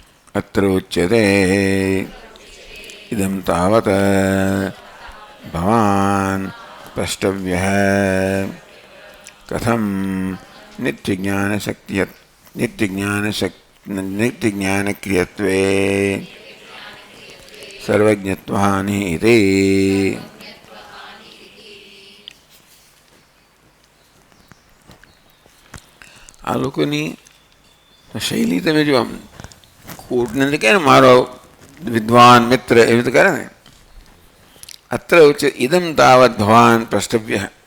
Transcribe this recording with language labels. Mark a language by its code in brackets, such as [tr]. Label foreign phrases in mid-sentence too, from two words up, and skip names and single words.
[sa] अत्र उच्यते इदं तावत् भवान् प्रष्टव्यः कथं नित्यज्ञानक्रियत्वे सर्वज्ञत्वहानि इति। [gu] આ લોકોની શૈલી તમે જો આમ કોર્ટને કહે ને મારો વિદ્વાન મિત્ર એવી રીતે કરે ને, [sa] અત્ર ઉચ્ચ ઇદમ તાવત ભવાન પ્રષ્ટવ્ય.